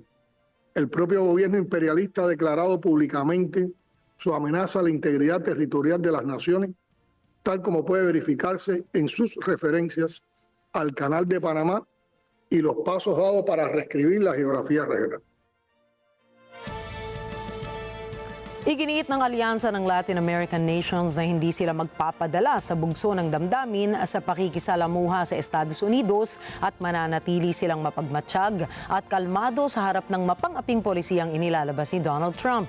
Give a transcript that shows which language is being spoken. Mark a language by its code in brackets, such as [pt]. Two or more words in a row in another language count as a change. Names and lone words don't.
[es] El propio gobierno imperialista ha declarado públicamente su amenaza a la integridad territorial de las naciones tal como puede verificarse en sus referencias al Canal de Panamá y los pasos dados para reescribir la geografía regional. [tl] Iginiit ng alyansa ng [en] Latin American nations [tl] na hindi sila magpapadala sa bugso ng damdamin sa pakikisalamuha sa Estados Unidos at mananatili silang mapagmatsyag at kalmado sa harap ng mapang-aping polisiyang inilalabas ni Donald Trump.